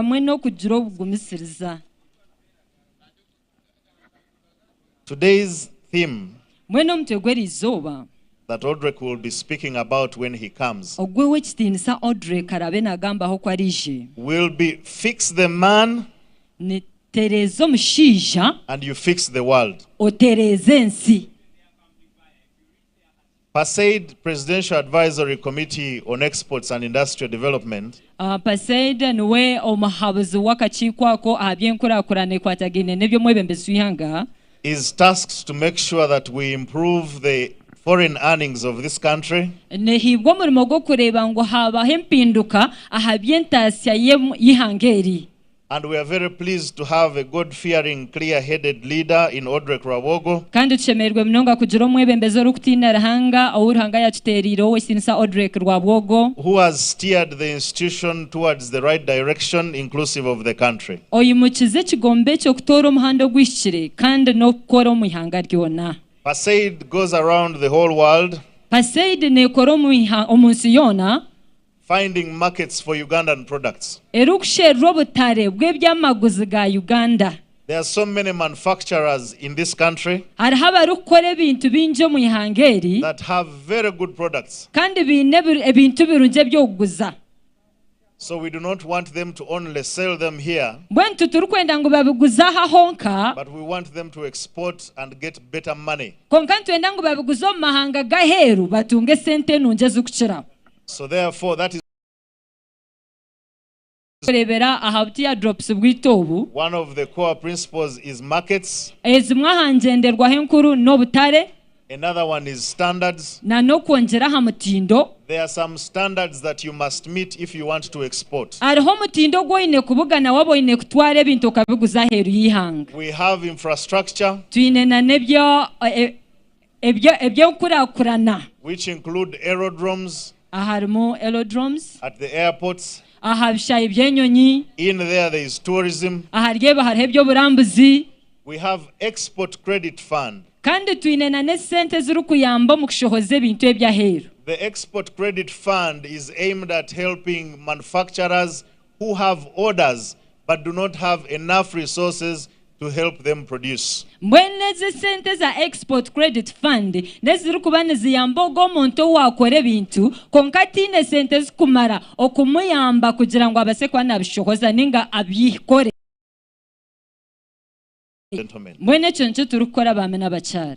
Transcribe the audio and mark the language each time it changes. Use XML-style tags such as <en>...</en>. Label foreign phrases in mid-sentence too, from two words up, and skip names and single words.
<en>Today's theme that Audrey will be speaking about when he comes will be fix the man and you fix the world. Paceid Presidential Advisory Committee on Exports and Industrial Development</en> <nyn>Paceid niwe omuhabuzi w'akakiiko ako aby'enkurakurana ekwatagine n'eby'omwebembezi</nyn> <en>is tasked to make sure that we improve the foreign earnings of this country</en> <nyn>nehibwa omurimo gw'okureeba ngu habaho empinduka aha by'entaasya y'ihanga.</nyn> <en>And we are very pleased to have a God-fearing, clear-headed leader in Audrey Krawogo,</en> <nyn>kandi tushemererwe munonga kugira omwebembezi orukutiina Ruhanga ow'Uruhanga yakiteriire ow'esinisa Audrey Krawogo,</nyn> <en>who has steered the institution towards the right direction, inclusive of the country.</en> <nyn>oyimukize ekigombe ky'okutoora omuhanda ogwihikire kandi n'okukora omu ihanga ryona.</nyn> <en>Paceid goes around the whole world</en> <nyn>Paceid neekora omu nsi yoona</nyn> <en>finding markets for Ugandan products.</en> <nyn>erukusherra obutare bw'ebyamaguzi ga Uganda.</nyn> <en>There are so many manufacturers in this country</en> <nyn>hariho abarikukora ebintu bingi omu ihanga eri</nyn> <en>that have very good products.</en> <nyn>kandi biine ebintu birungi eby'okuguza.</nyn> <en>So we do not want them to only sell them here,</en> <nyn>bwentu turikwenda ngu babiguze aha honka,</nyn> <en>but we want them to export and get better money.</en> <nyn>konka ntwenda ngu babiguze omu mahanga gaheeru batunge sente nungi ezikukira.</nyn> <en>So therefore that is</en> <nyn>kurebera aha buti ya drops bw'ito obu.</nyn> <en>one of the core principles is markets.</en> <nyn>ezimwe aha ngenderwaho enkuru n'obutare.</nyn> <en>Another one is standards.</en> <nyn>na n'okwongyera aha mutindo.</nyn> <en>There are some standards that you must meet if you want to export.</en> <nyn>hariho omutindo gw'oine kubugana waba oine kutwara ebintu okabiguza aheeru y'ihanga.</nyn> <en>We have infrastructure</en> <nyn>twine na n'ebyo eby'onkurakurana,</nyn> <en>which include aerodromes</en> <nyn>harimu aerodromes</nyn> <en>at the airports.</en> <nyn>aha bishayi by'enyonyi.</nyn> <en>In there is tourism.</en> <nyn>aha ryeba hariho eby'oburambuzi.</nyn> <en>We have export credit fund.</en> <nyn>kandi twine na n'esente zirikuyamba mu kushohoza ebintu ebyaheeru.</nyn> <en>The export credit fund is aimed at helping manufacturers who have orders but do not have enough resources to help them produce.</en> <nyn>mbwene ezi sente za</nyn> <en>export credit fund</en> <nyn>nezirikuba niziyamba ogwo omuntu owakora ebintu konka tiine sente zikumara okumuyamba kugira ngu abase kuba nabishohoza ninga abyikore. mbwene ekyo nikyo turikukora baame n'abakyara.</nyn>